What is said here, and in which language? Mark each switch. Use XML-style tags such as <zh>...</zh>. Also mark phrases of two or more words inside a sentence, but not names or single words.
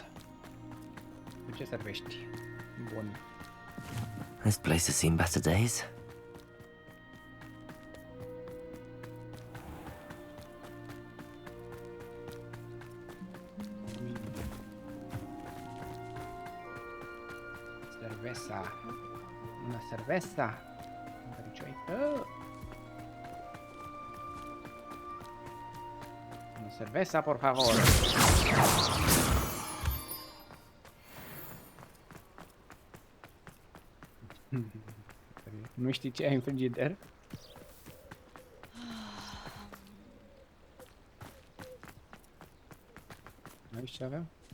<ro>Cu ce servești? Bun.</ro> <en>This place has seen better days.</en> <es>Cerveza. Una cerveza. Una cerveza, por favor.</es> <ro>Nu știi ce ai în frigider? Aici ce avem?</ro>